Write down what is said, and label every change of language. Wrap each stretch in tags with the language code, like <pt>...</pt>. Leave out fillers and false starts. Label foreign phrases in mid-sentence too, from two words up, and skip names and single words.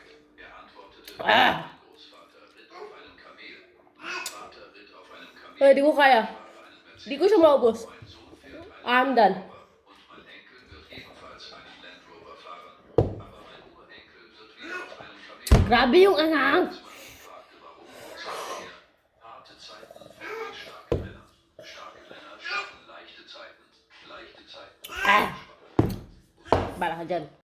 <de>Er antwortete, Ah! mein Großvater ritt auf einem Kamel, mein Vater ritt auf einem Kamel,</de> <tl>Di ko kaya.</tl> <de>einen Mercedes,</de> <tl>Di ko siya maubos.</tl> <de>mein Sohn fährt einen</de> <en>I'm done.</en> <de>Rover und mein Enkel wird ebenfalls einen Land Rover fahren. Aber mein Urenkel wird wieder auf einem Kamel.</de> <tl>Grabe yung anghang.</tl> <de>Als man ihn fragte, warum, sagte er, harte Zeiten folgen starke Männer. Starke Männer schaffen leichte Zeiten. Leichte Zeiten.</de> <tl>Ah! Bala ka dyan.</tl>